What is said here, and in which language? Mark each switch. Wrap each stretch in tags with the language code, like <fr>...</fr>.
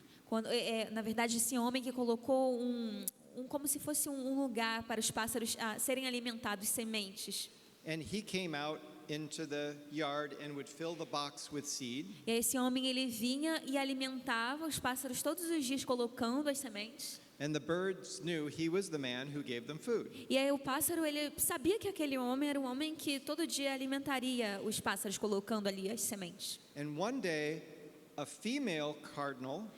<pt>Quando, na verdade, esse homem que colocou como se fosse um lugar para os pássaros serem alimentados, sementes.</pt> <en>And he came out into the yard and would fill the box with seed.</en> <pt>E esse homem, ele vinha e alimentava os pássaros todos os dias, colocando as sementes.</pt> <en>And the birds knew he was the man who gave them food.</en> <pt>E aí o pássaro, ele sabia que aquele homem era um homem que todo dia alimentaria os pássaros, colocando ali as sementes.</pt> <en>And one day, a female cardinal</en>